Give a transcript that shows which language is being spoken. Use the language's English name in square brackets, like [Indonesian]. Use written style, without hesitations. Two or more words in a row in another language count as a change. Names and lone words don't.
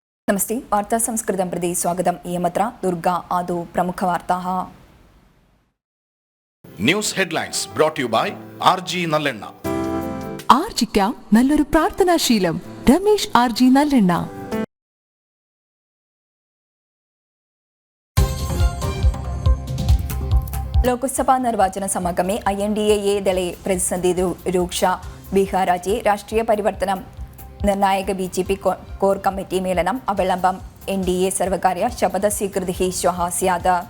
[Sanskrit] नमस्ते वार्ता संस्कृतं प्रति स्वागतम् इयमत्र दुर्गा आदौ प्रमुखवार्ताः [English] news headlines brought to you by RG നല്ലെണ്ണ. [Malayalam] ആർജിക്കാം നല്ലൊരു പ്രാർത്ഥനാശീലം. രമേശ് RG നല്ലെണ്ണ. [Sanskrit] लोकसभा निर्वाचन समागमे INDA दले प्रतिसन्धि रूक्ष बिहार राज्ये राष्ट्रीय परिवर्तनं निर्णायक BJP [English] core committee [Sanskrit] मेलनम् अवलम्बम् NDA सर्वकारस्य शपथस्वीकृतिः श्वः स्यात्.